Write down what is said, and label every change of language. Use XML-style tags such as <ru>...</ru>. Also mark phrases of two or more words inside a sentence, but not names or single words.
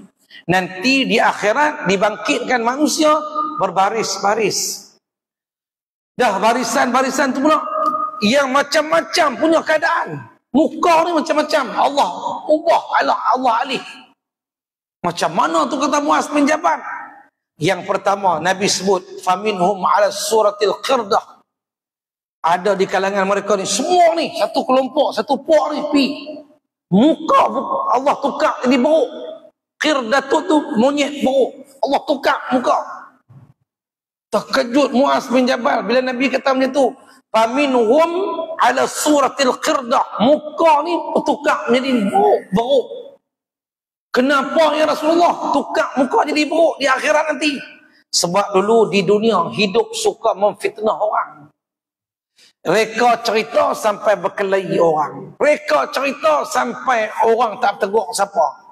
<ms>Nanti di akhirat dibangkitkan manusia berbaris-baris. Dah barisan-barisan tu pula yang macam-macam punya keadaan. Muka ni macam-macam. Allah ubah, Allah alih. Macam mana tu?" kata Muaz bin Jabal. Yang pertama Nabi sebut,</ms> <ar>فمنهم على صورة القردة.</ar> <ms>Ada di kalangan mereka ni, semua ni satu kelompok, satu puak ni pi. Muka Allah tukar jadi buruk. Qirdatut tu monyet buruk. Allah tukar muka. Terkejut Muaz bin Jabal bila Nabi kata macam tu.</ms> <ar>فمنهم على صورة القردة.</ar> <ms>Muka ni tukar menjadi buruk. Kenapa</ms> <ar>يا رسول الله</ar> <ms>tukar muka jadi buruk di akhirat nanti? Sebab dulu di dunia hidup suka memfitnah orang. Reka cerita sampai berkelahi orang. Reka cerita sampai orang tak tegur siapa.</ms>